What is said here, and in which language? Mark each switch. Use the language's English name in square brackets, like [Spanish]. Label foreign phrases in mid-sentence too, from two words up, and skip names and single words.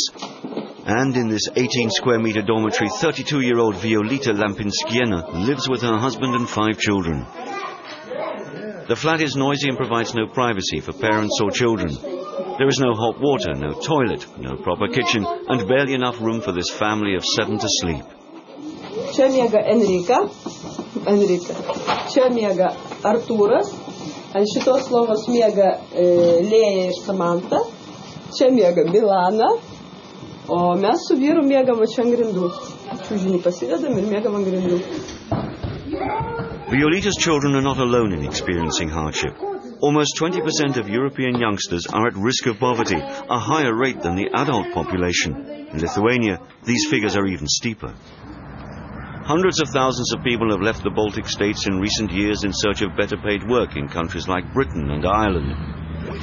[English] And in this 18-square-meter dormitory, 32-year-old Violita Lampinskiena lives with her husband and 5 children. The flat is noisy and provides no privacy for parents or children. There is no hot water, no toilet, no proper kitchen, and barely enough room for this family of 7 to sleep. [Lithuanian] Čia miega Enrika, čia miega Artūras, ant šitos lovos miega Lėja ir Samanta, čia miega Milana, o mes su vyru miegam čia ant grindų. Čiužinį pasidedam ir miegam ant grindų. [English] Violita's children are not alone in experiencing hardship. Almost 20% of European youngsters are at risk of poverty, a higher rate than the adult population. In Lithuania, these figures are even steeper. Hundreds of thousands of people have left the Baltic states in recent years in search of better paid work in countries like Britain and Ireland.